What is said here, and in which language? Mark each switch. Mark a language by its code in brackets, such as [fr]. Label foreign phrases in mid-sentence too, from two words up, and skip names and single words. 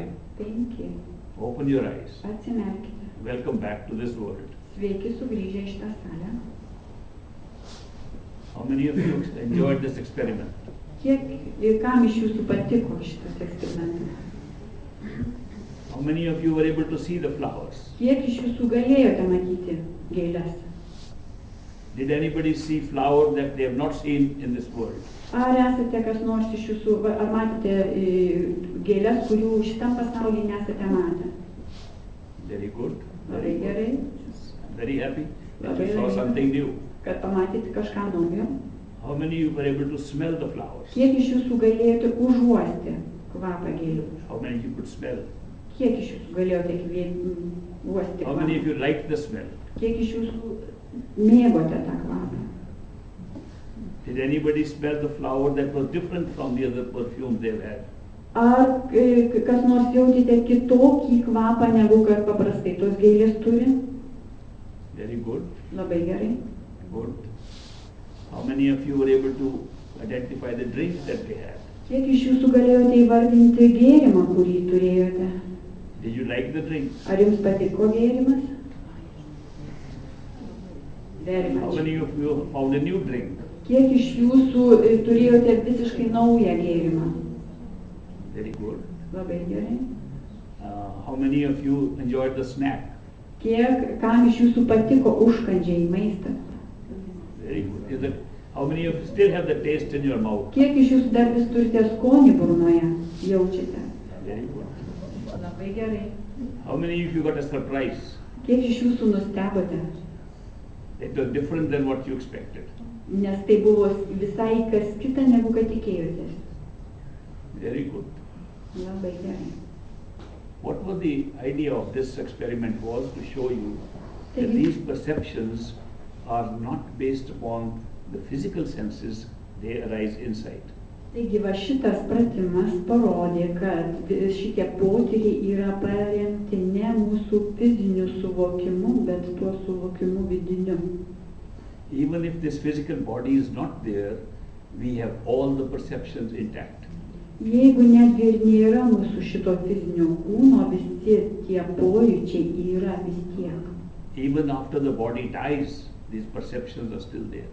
[en] 5. Open your eyes. [lt] Atsimerkite. [en] Welcome back to this world. [lt] Sveiki sugrįžę į šitą salę. [en] How many of you enjoyed this experiment? [lt] Kam iš jūsų patiko šitas eksperimentas? [en] How many of you were able to see the flowers? [lt] Kiek iš jūsų galėjote matyti gėles? [en] Did anybody see flower that they have not seen in this world? [lt] Ar esate kas nors iš jūsų, ar matėte gėles, kurių šitam pasaulyje nesate matę? [en] Very good. [lt] Labai gerai, [en] I'm very happy that [lt] Labai [en] you saw [lt] gerai. [en] something new. [lt] kad pamatėte kažką naujo. [en] How many of you were able to smell the flowers? [lt] Kiek iš jūsų galėjote užuosti kvapą gėlių? [en] How many of you could smell? [lt] Kiek iš jūsų galėjote uosti [en] How many of [lt] kvapą? [en] you liked the smell? [lt] Kiek iš jūsų mėgote tą kvapą? [en] Did anybody smell the flower that was different from the other perfumes they've had? [lt] Ar kas nors jautėte kitokį kvapą, negu kad paprastai tos gėlės turi? [en] Very good. [lt] Labai gerai. [en] Good. How many of you were able to identify the drink that they had? [lt] Kiek iš jūsų galėjote įvardinti gėrimą, kurį turėjote? [en] Did you like the drink? [lt] Ar jums patiko gėrimas? [en] Very How much. many of you found a new drink? [lt] Kiek iš jūsų turėjote visiškai naują gėrimą? [en] Very good. [lt] Labai gerai. [en] How many of you enjoyed the snack? [lt] Kam iš jūsų patiko užkandžiai, maistas? [en] Very good. How many of you still have the taste in your mouth? [lt] Kiek iš jūsų dar vis turite skonį burnoje, jaučiate? [en] Very good. [lt] Labai gerai. [en] How many of you got a surprise? [lt] Kiek iš jūsų nustebote? [en] It was different than what you expected. [lt] Nes tai buvo visai kas kita, negu kad tikėjotės. [en] Very good. [lt] Labai gerai. [en] What was the idea of this experiment was to show you that [lt] Taigi- [en] these perceptions are not based upon the physical senses, they arise inside. [lt] Taigi va šitas pratimas parodė, kad šitie potyriai yra paremti ne mūsų fiziniu suvokimu, bet tuo suvokimu vidiniu. [en] Even if this physical body is not there, we have all the perceptions intact. [lt] Jeigu netgi ir nėra mūsų šito fizinio kūno, visi tie pojūčiai yra vis tiek. [en] Even after the body dies, these perceptions are still there.